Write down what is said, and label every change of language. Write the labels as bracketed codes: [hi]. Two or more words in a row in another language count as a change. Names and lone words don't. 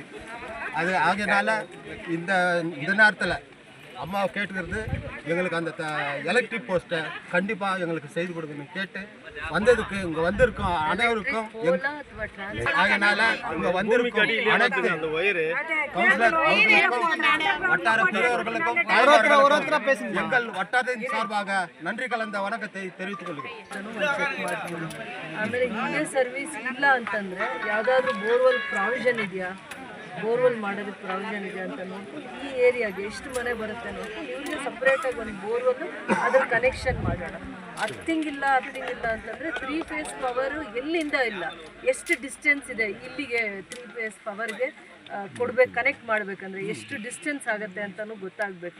[ta] அது ஆகையினால இந்த நேரத்தில் அம்மாவை கேட்டுக்கிறது, எங்களுக்கு அந்த எலக்ட்ரிக் போஸ்ட்டை கண்டிப்பாக எங்களுக்கு செய்து கொடுக்கணும்னு கேட்டு வந்ததுக்கு இங்கே வந்திருக்கோம் அனைவருக்கும் ஆகையினால இங்கே வந்திருக்கும் அனைத்து கவுன்சிலர் வட்டார பெரியவர்களுக்கும் எங்கள் வட்டாரத்தின் சார்பாக நன்றி கலந்த வணக்கத்தை தெரிவித்துக் கொள்கிறேன். [kn] ಆಮೇಲೆ ಇಲ್ಲೇ ಸರ್ವಿಸ್ ಇಲ್ಲ ಅಂತಂದ್ರೆ ಯಾವ್ದಾದ್ರು ಬೋರ್ವೆಲ್ ಪ್ರಾವಿಷನ್ ಇದೆಯಾ, ಬೋರ್ವೆಲ್ ಮಾಡೋದಕ್ಕೆ ಪ್ರಾವಿಷನ್ ಇದೆ ಅಂತ ನೋಡ್ಕೊಂಡು ಈ ಏರಿಯಾಗೆ ಎಷ್ಟು ಮನೆ ಬರುತ್ತೆ ನೋಡ್ಕೊಂಡು ಇವ್ರಿಗೆ ಸಪ್ರೇಟಾಗಿ ಒಂದು ಬೋರ್ವೆಲ್ ಅದ್ರ ಕನೆಕ್ಷನ್ ಮಾಡೋಣ. ಅರ್ಥಿಂಗಿಲ್ಲ ಅಂತಂದರೆ 3 ಫೇಸ್ ಪವರು ಎಲ್ಲಿಂದ ಇಲ್ಲ, ಎಷ್ಟು ಡಿಸ್ಟೆನ್ಸ್ ಇದೆ ಇಲ್ಲಿಗೆ 3 ಫೇಸ್ ಪವರ್ಗೆ ಕೊಡ್ಬೇಕು, ಕನೆಕ್ಟ್ ಮಾಡಬೇಕಂದ್ರೆ ಎಷ್ಟು ಡಿಸ್ಟೆನ್ಸ್ ಆಗುತ್ತೆ ಅಂತಲೂ ಗೊತ್ತಾಗಬೇಕು.